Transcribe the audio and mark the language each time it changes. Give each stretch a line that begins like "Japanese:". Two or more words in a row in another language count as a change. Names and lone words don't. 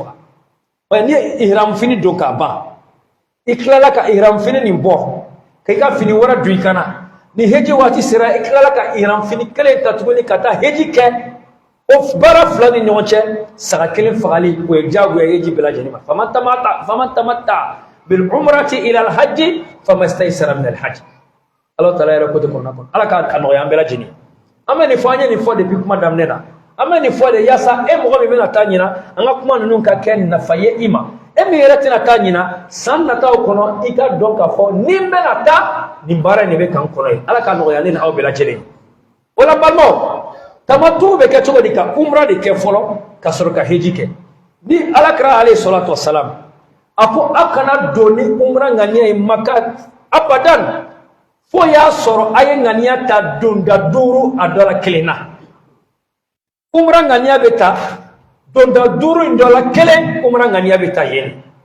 Bambara: faga ni ihram fini don k'a ban i tilala ka ihram fini nin bɔ ka i ka fini wɛrɛ don i kan na ni heji waati sera i tilala ka ihram fini kelen ta tuguni ka taa heji kɛ o baara 2 ni ɲɔgɔn cɛ saga kelen fagali o ye diyagoya heji bɛɛ lajɛlen ma
Arabic: فمن تمتع بالعمرة إلى الحج فما استيسر من الحج
Bambara: Allah taala yɛrɛ ko te kɔnɔna kɔnɔ ala ka nɔgɔya an bɛɛ lajɛlen an bɛ nin fɔ an ye nin fɔ depuis kuma daminɛ na an bɛ nin fɔ de yaasa e mɔgɔ min bɛna taa ɲina an ka kuma ninnu ka kɛ nafa ye i ma e min yɛrɛ tɛna taa ɲina san nataw kɔnɔ i ka dɔn k'a fɔ ni n bɛna taa nin baara in de bɛ kan kɔnɔ ye ala ka nɔgɔya ne ni aw bɛɛ lajɛlen o la balimaw tamattu bɛ kɛ cogo di ka umra de kɛ fɔlɔ ka sɔrɔ ka heji kɛ ni alakira
Arabic: عليه الصلاة والسلام
Bambara: a ko a kana don ni umra ŋaniya ye Maka abadan fo y'a sɔrɔ a ye ŋaniya ta donda 5 a dɔ la kelen na umra ŋaniya bɛ ta donda 5 in dɔ la kelen umra ŋaniya bɛ ta yen